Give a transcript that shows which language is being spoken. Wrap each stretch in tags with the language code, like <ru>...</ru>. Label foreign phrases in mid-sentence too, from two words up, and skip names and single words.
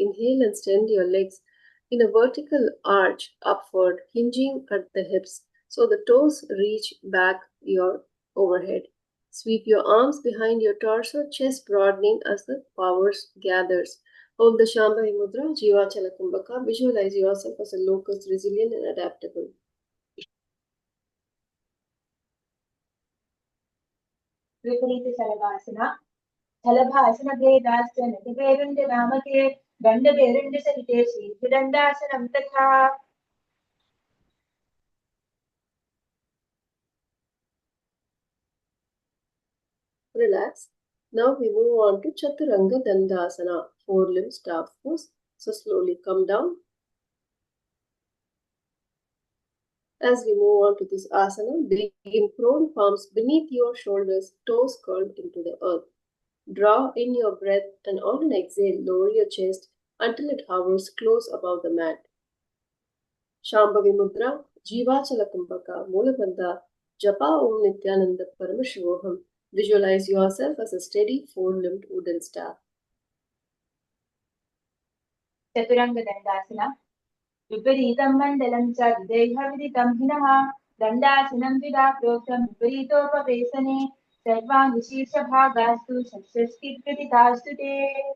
<en>Inhale and extend your legs in a vertical arch upward, hinging at the hips so the toes reach back your overhead. Sweep your arms behind your torso, chest broadening as the power gathers. Hold the Shambhavi Mudra, Jivachala Kumbhaka. Visualize yourself as a locust, resilient and adaptable.</en> <sa>विपरीत तलभासन तलभासन भेदस्य नटबेरुण्ड नामके गण्ड बेरुण्ड संवेशी षडण्डासनम् तथा.</sa> <en>Relax. Now we move on to Chaturanga Dandasana, four-limb staff pose. So slowly come down. As we move on to this asana, begin prone, palms beneath your shoulders, toes curled into the earth. Draw in your breath and on an exhale, lower your chest until it hovers close above the mat. Shambhavi Mudra, Jivachala Kumbhaka, Mulabandha,</en> <sa>जप ॐ नित्यानन्द परमशिवोऽहम्.</sa> <en>Visualize yourself as a steady four-limbed wooden staff.</en> <sa>चतुरङ्ग दण्डासन विपरीतम् मण्डलम् च विदेहविदितम् हीनह दण्डासनम् विदक्रोतम् विपरीतोप सर्वाङ्गी शीर्ष भागस्तु शक्षष्टि प्रीतितस्तु ते.</sa>